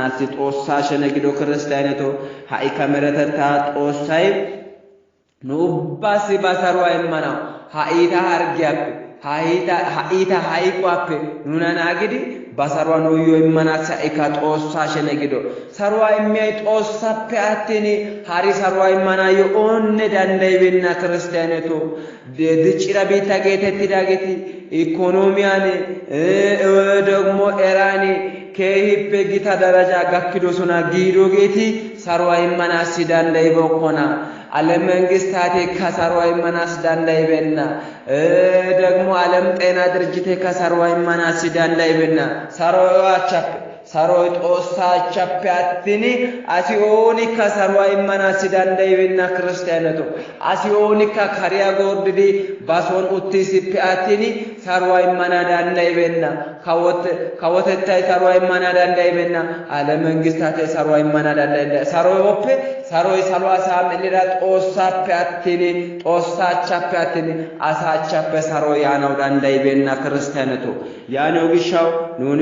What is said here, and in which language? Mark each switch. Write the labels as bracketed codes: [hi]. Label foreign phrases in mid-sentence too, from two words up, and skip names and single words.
[wal] ሲጦሳ ሸነግዶ ክርስቲያነቶ ሃይካ መረተታ ጦሳይ ኑባሲ ባሳሯ ኢማና ሃይታ አርጊያፕ ሃይታ ሃይቋፕ ኑናናግዲ ባሳሯ ኖዮ ኢማና ሳይካ ጦሳ ሸነግዶ ሳሯ ኢሚያይ ጦሳፕ አትኒ ሃሪ ሳሯ ኢማና የኦነ ዳንዳይበና ክርስቲያነቶ ድጭራ ቤታ ጌተቲ ዳጌቲ ኢኮኖሚያኒ ደግሞ ኤራኒ ከይሄ ጌታ ደረጃ ጋክዶሱና ጊዶጌቲ ሳርዋይ ማናስ ዳንዳይ በኮና ዓለም መንግስታቴ ከሳርዋይ ማናስ ዳንዳይ በና ደግሞ ዓለም ጤና ድርጅቴ ከሳርዋይ ማናስ ዳንዳይ በና ሳርዋቻፕ ሳሮይ ጦሳ ቻፕያትኒ አሲኦኒ ከሳርዋይ ማናስ ዳንዳይ በና ክርስቲያነቱ አሲኦኒ ከካሪያ ጎርድዲ ባሶን ኡቲሲ ፒያትኒ ሳርዋይ ማና ዳንዳይ በና ካወተታይ ሳርዋይ ማና ዳንዳይ በና ዓለም መንግስታቴ ሳርዋይ ማና ዳንዳይ ሳሮይ ኦፔ ሳሮይ ሳልዋሳ መልራ ጦሳ ፒያትኒ ጦሳ ቻፕያትኒ አሳቻፕ ሳሮይ ያናው ዳንዳይ በና ክርስቲያነቱ ያነው ግሻው ኑኒ